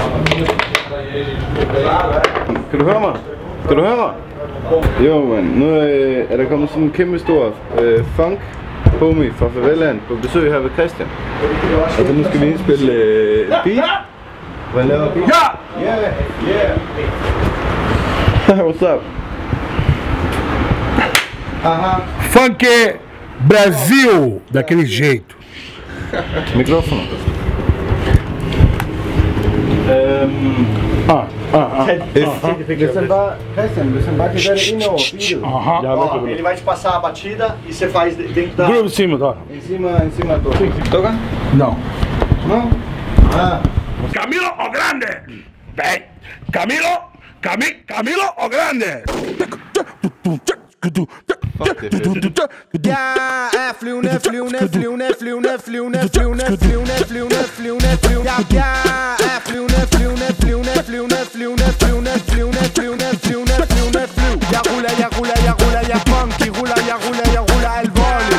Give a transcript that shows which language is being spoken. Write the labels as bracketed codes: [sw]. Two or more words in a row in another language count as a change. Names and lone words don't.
[da] Kan du høre mig? Kan du høre mig? Jo, mand. Nu er der kommet sådan en kæmpe stor funk homie fra Faveland på besøg her ved Christian. Og så nu skal vi indspille beat. Hvordan laver beat? Ja! [en] Yeah! What's up? [pt] Funk Brasil, daquele jeito. Micrófono. [da] Hvis han bare, Christian, hvis han bare kan være det ind over beatet. [pt] Ele vai te passar a batida e você faz dentro da... Grupo em cima, tá? Encima do... Toca? Não. Não? Ah. Camilo o Grande! Vem! Camilo o Grande! [da] Jeg er flyvende. Jeg er flyvende. Jeg funky ruller, jeg ruller alvorligt.